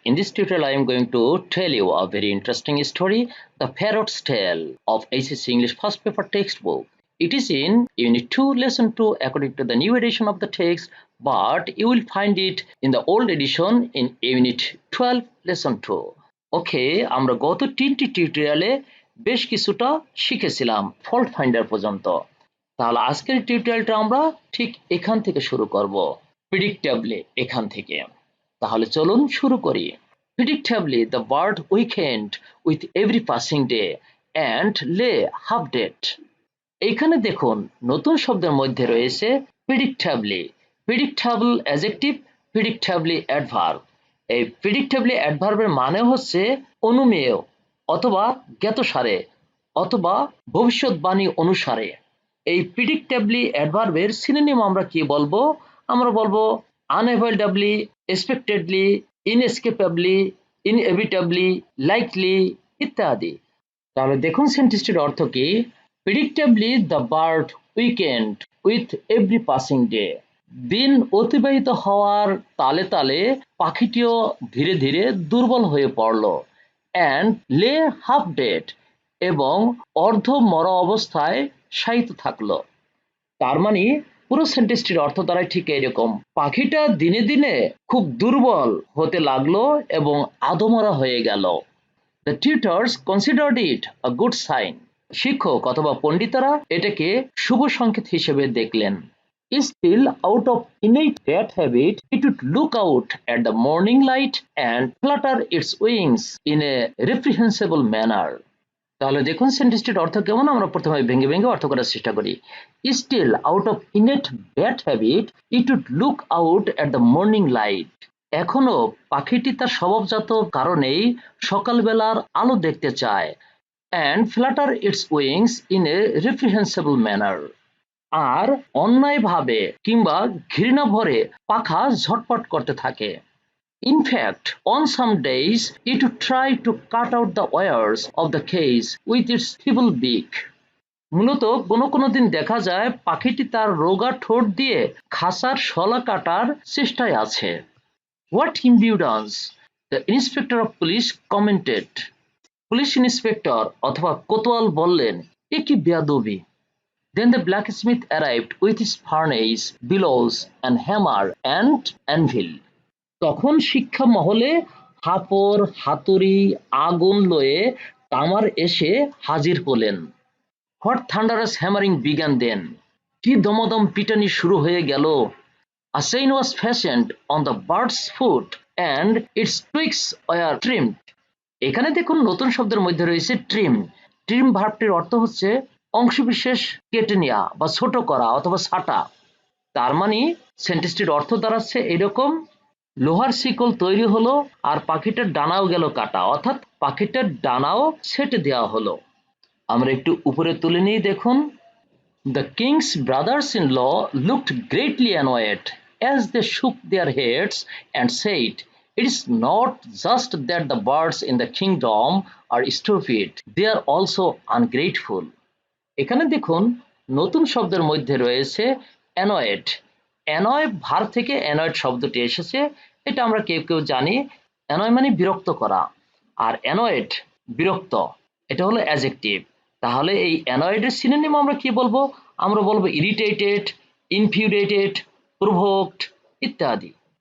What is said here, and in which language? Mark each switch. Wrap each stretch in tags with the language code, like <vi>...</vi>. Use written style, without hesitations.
<en>In this tutorial, I am going to tell you a very interesting story, The Parrot's Tale of HSC English First Paper Textbook. It is in Unit 2, Lesson 2, according to the new edition of the text, but you will find it in the old edition in Unit 12, Lesson 2.</en> <bn>ওকে, আমরা গত তিনটি টিউটোরিয়ালে বেশ কিছুটা শিখেছিলাম fault finder পর্যন্ত। তাহলে আজকের টিউটোরিয়ালটা আমরা ঠিক এখান থেকে শুরু করব, predictably এখান থেকে। তাহলে চলুন শুরু করি।</bn> <en>Predictably the bird weakened with every passing day and lay half dead.</en> <bn>এইখানে দেখুন নতুন শব্দের মধ্যে রয়েছে predictably, predictable adjective, predictably adverb। এই predictably adverb এর মানে হচ্ছে অনুমেয় অথবা জ্ঞাতসারে অথবা ভবিষ্যৎবাণী অনুসারে। এই predictably adverb এর সিনোনিম আমরা কি বলবো? আমরা বলবো unavoidably, expectedly, inescapably, inevitably, likely ইত্যাদি। তাহলে দেখুন সেন্টেন্সটির অর্থ কি?</bn> <en>Predictably the bird weakened with every passing day.</en> <bn>দিন অতিবাহিত হওয়ার তালে তালে পাখিটিও ধীরে ধীরে দুর্বল হয়ে পড়ল।</bn> <en>and lay half dead</en> <bn>এবং অর্ধ মরা অবস্থায় শায়িত থাকলো। তার মানে পুরো সেন্টেন্সটির অর্থ দাঁড়ায় ঠিক এরকম, পাখিটা দিনে দিনে খুব দুর্বল হতে লাগলো এবং আধমরা হয়ে গেল।</bn> <en>The tutors considered it a good sign.</en> <bn>শিক্ষক অথবা পণ্ডিতরা এটাকে শুভ সংকেত হিসেবে দেখলেন।</bn> <en>Still, out of innate bad habit, it would look out at the morning light and flutter its wings in a reprehensible manner.</en> <bn>তাহলে দেখুন সেন্টেন্সটির অর্থ কেমন, আমরা প্রথমে ভেঙে ভেঙে অর্থ করার চেষ্টা করি।</bn> <en>Still, out of innate bad habit, it would look out at the morning light.</en> <bn>এখনো পাখিটি তার স্বভাবজাত কারণেই সকালবেলার আলো দেখতে চায়।</bn> <en>and flutter its wings in a reprehensible manner.</en> <bn>আর অন্যায়ভাবে কিংবা ঘৃণা ভরে পাখা ঝটপট করতে থাকে।</bn> <en>In fact, on some days, it would try to cut out the wires of the cage with its feeble beak.</en> <bn>মূলত কোনো কোনো দিন দেখা যায় পাখিটি তার রোগা ঠোঁট দিয়ে খাঁচার শলা কাটার চেষ্টায় আছে।</bn> <en>What impudence! The inspector of police commented.</en> <bn>Police inspector অথবা কোতোয়াল বললেন, এ কি বেয়াদবি!</bn> <en>Then the blacksmith arrived with his furnace, bellows, and hammer and anvil.</en> <bn>তখন শিক্ষা মহলে হাপর, হাতুড়ি, আগুন লয়ে কামার এসে হাজির হলেন।</bn> <en>What thunderous hammering began then!</en> <bn>কি দমদম পিটানি শুরু হয়ে গেল।</bn> <en>A chain was fastened on the bird's foot and its twigs were trimmed.</en> <bn>এখানে দেখুন নতুন শব্দের মধ্যে রয়েছে ট্রিম। ট্রিম ভার্বটির অর্থ হচ্ছে অংশবিশেষ কেটে নেওয়া বা ছোট করা অথবা ছাঁটা। তার মানে সেন্টেন্সটির অর্থ দাঁড়াচ্ছে এরকম, লোহার শিকল তৈরি হলো আর পাখিটার ডানাও গেল কাটা, অর্থাৎ পাখিটার ডানাও ছেটে দেওয়া হলো। আমরা একটু উপরে তুলে নিয়ে দেখুন।</bn> <en>The king's brothers-in-law looked greatly annoyed as they shook their heads and said, "It is not just that the birds in the kingdom are stupid, they are also ungrateful."</en> <bn>এখানে দেখুন নতুন শব্দের মধ্যে রয়েছে annoyed. annoy ভার্ব থেকে annoyed শব্দটি এসেছে, এটা আমরা কেউ কেউ জানি। annoy মানে বিরক্ত করা, আর annoyed বিরক্ত, এটা হলো অ্যাডজেক্টিভ। তাহলে এই annoyed এর সিনোনিম আমরা কি বলবো? আমরা বলবো irritated, infuriated, provoked ইত্যাদি।</bn>